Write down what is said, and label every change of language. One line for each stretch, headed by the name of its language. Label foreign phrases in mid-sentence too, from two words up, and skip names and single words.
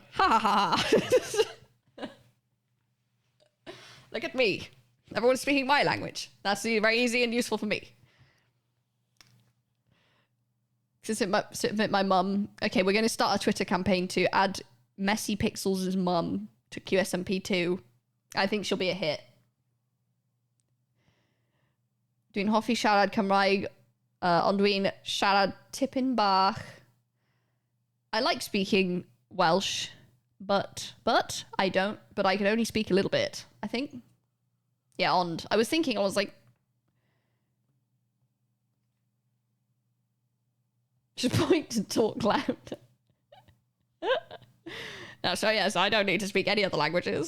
English: Ha ha ha. Look at me. Everyone's speaking my language. That's very easy and useful for me. Submit my mum. Okay, we're going to start a Twitter campaign to add Messy Pixels' mum to QSMP2. I think she'll be a hit.
Welsh: Dwi'n hoffi siarad Cymraeg, ond dwi'n siarad tipyn bach.
English: I like speaking Welsh, but I don't. But I can only speak a little bit, I think. Yeah, ond. I was like, just point to talk loud. No, so yes, I don't need to speak any other languages.